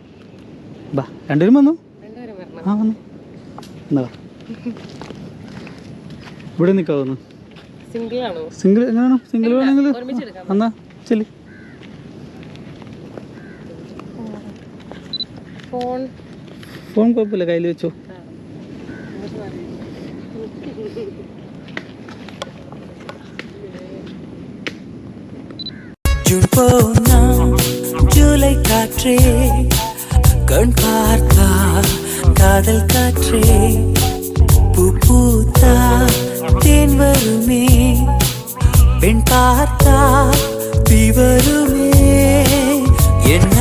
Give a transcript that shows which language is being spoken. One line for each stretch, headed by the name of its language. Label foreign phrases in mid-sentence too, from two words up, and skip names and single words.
Malayalam: ബാ, രണ്ടുപേരും വന്നു. ആ വന്നു എന്നാ ഇവിടെ നിൽക്കാവുന്നു. സിംഗിൾ എങ്ങനെയാണോ? സിംഗിൾ വേണമെങ്കിൽ എന്നാ ചെല്ലി. ഫോൺ കുഴപ്പമില്ല, കയ്യിൽ വെച്ചോ.
Tamil: ஜூலை காற்றே கண் பார்த்தா காதல் காற்றே பூ பூத்தா தேன் வருமே பெண் பார்த்தா தீ வருமே என்ன